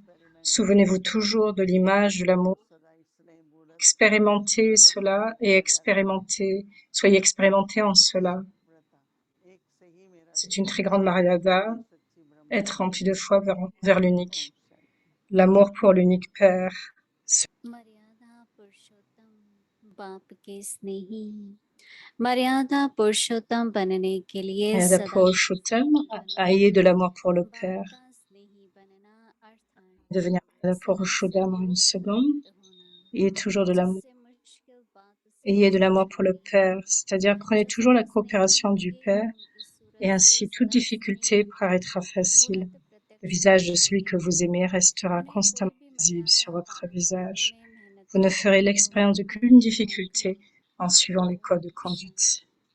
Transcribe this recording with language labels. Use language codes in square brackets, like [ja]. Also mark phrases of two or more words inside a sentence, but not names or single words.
[fr] Souvenez-vous toujours de l'image de l'amour. Expérimentez cela et soyez expérimentés en cela. C'est une très grande Maryada, être rempli de foi vers l'unique, l'amour pour l'unique Père. [hi] मर्यादा पुरुषोत्तम बाप के स्नेही मर्यादा पुरुषोत्तम बनने के लिए [fr] Maryada Purushottam, ayez de l'amour pour le Père. [hi] का स्नेही बनना अर्थात [fr] Devenir Maryada Purushottam en une seconde, ayez toujours de l'amour. [hi] सबसे मुश्किल बात [fr] Ayez de l'amour pour le Père, c'est-à-dire prenez toujours la coopération du Père et ainsi toute difficulté paraîtra facile. Le visage de celui que vous aimez restera constamment visible sur votre visage. Vous ne ferez l'expérience d'aucune difficulté en suivant les codes de conduite.